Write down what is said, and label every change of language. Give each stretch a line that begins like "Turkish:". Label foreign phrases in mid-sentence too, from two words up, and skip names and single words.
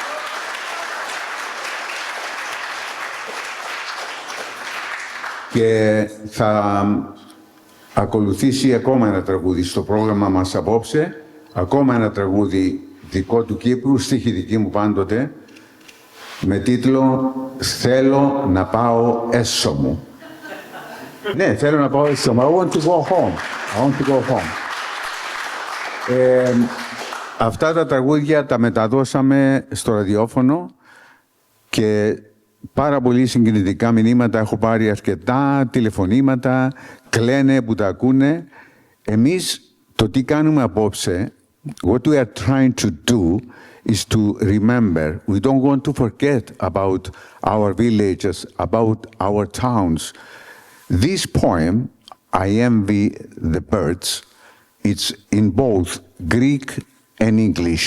Greek: Και θα ακολουθήσει ακόμα ένα τραγούδι στο πρόγραμμα μας απόψε, ακόμα ένα τραγούδι δικό του Κύπρου, στίχη δική μου πάντοτε, με τίτλο «Θέλω να πάω έσω μου». Ναι, θέλω να πάω έσω μου.
English: I want to go home. I want to go home.
Greek: Αυτά τα τραγούδια τα μεταδώσαμε στο ραδιόφωνο και πάρα πολύ συγκινητικά μηνύματα έχω πάρει, αρκετά τηλεφωνήματα, κλαίνε που τα ακούνε. Εμείς το τι κάνουμε απόψε,
English: what we are trying to do is to remember. We don't want to forget about our villages, about our towns. This poem, I Envy the Birds, it's in both Greek and English.